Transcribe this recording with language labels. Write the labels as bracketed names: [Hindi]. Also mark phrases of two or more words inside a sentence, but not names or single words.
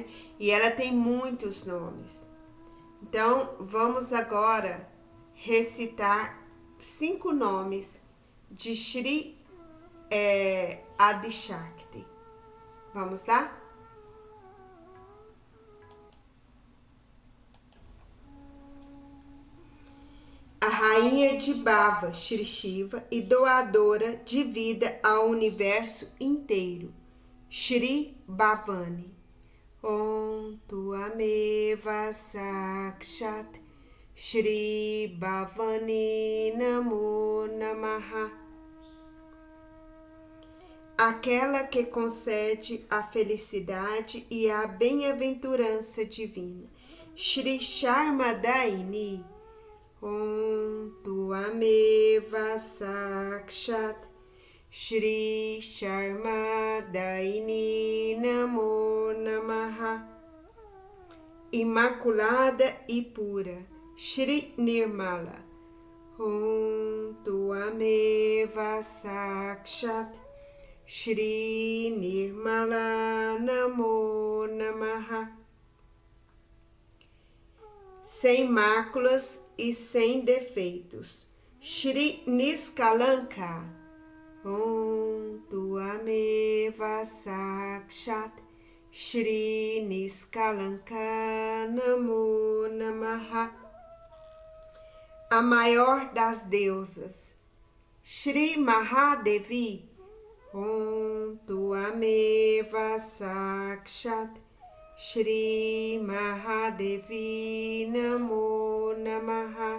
[Portuguese] E ela tem muitos nomes. Então, vamos agora recitar 5 nomes de Shri Adi Shakti. Vamos lá? A rainha de Bhava, Shri Shiva, e doadora de vida ao universo inteiro, Shri Bhavani. [Sanskrit] ॐ त्वमेव साक्षात् श्री भवानी नमो नमः. [Portuguese] Aquela que concede a felicidade e a bem-aventurança divina, Shri Sharmadaini. [Sanskrit] ॐ त्वमेव साक्षात् श्री शर्मदायिनी नमो नमः. [Portuguese] Imaculada e pura, Shri Nirmala. [Sanskrit] ॐ त्वमेव साक्षात् श्री निर्मला नमो नमः. [Portuguese] Sem máculas e sem defeitos, Shri Niskalanka. [Sanskrit] ॐ त्वमेव साक्षात् श्री निष्कलङ्का नमो नमः. [Portuguese] A maior das deusas, Shri Mahadevi. [Sanskrit] ॐ त्वमेव साक्षात् श्री महादेवी नमो नमः.